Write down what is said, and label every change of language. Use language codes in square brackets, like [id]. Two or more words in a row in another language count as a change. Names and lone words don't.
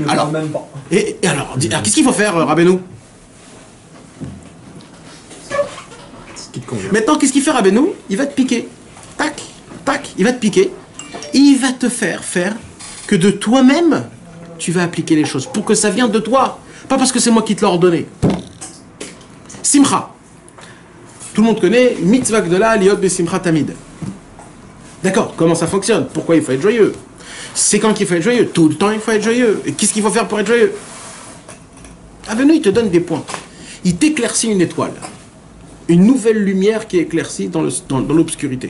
[fr] Alors, alors qu'est-ce qu'il faut faire, Rabbeinu? Maintenant, qu'est-ce qu'il fait, Rabbeinu? Il va te piquer. Tac, tac, il va te piquer. Et il va te faire que de toi-même, tu vas appliquer les choses. Pour que ça vienne de toi. Pas parce que c'est moi qui te l'ai ordonné. Simcha. Tout le monde connaît [he] מצוה גדולה להיות בשמחה תמיד. [fr] D'accord, comment ça fonctionne? Pourquoi il faut être joyeux? C'est quand qu'il faut être joyeux? Tout le temps il faut être joyeux. Et qu'est-ce qu'il faut faire pour être joyeux? Avenu, il te donne des points. Il t'éclaircit une étoile. Une nouvelle lumière qui éclaircit dans l'obscurité.